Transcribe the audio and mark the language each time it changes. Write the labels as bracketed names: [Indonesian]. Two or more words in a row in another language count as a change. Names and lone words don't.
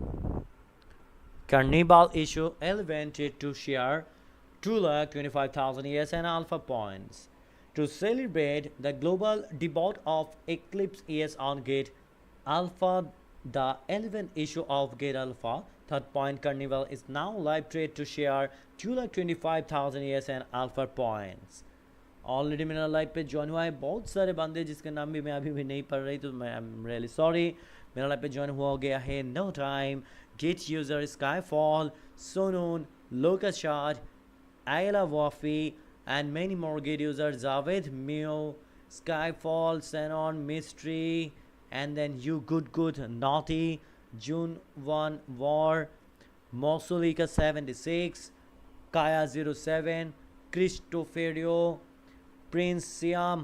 [English] Carnival issue elevated to share 2,25,000 ES and alpha points. To celebrate the global debut of Eclipse ES on Gate Alpha, the 11th issue of Gate Alpha, Third Point Carnival is now live trade to share 2,25,000 ES and alpha points. [Hindi] ऑलरेडी मेरा लाइव पे ज्वाइन हुआ है बहुत सारे बंदे जिसका नाम भी मैं अभी भी नहीं पढ़ रही तो मैं [English] I am really sorry. [Hindi] मेरा लाइव पे ज्वाइन हुआ गया है [English] no time, Gate user, स्काईफॉल, सोनून, लोकस शार्ड, आयला वाफी and many more gate users, Javed, Mio, Skyfall, Xenon, Mystery, and then You Good, Naughty, June 1, War, Mosulika 76, Kaya 07, Cristoferio, Prince Siam.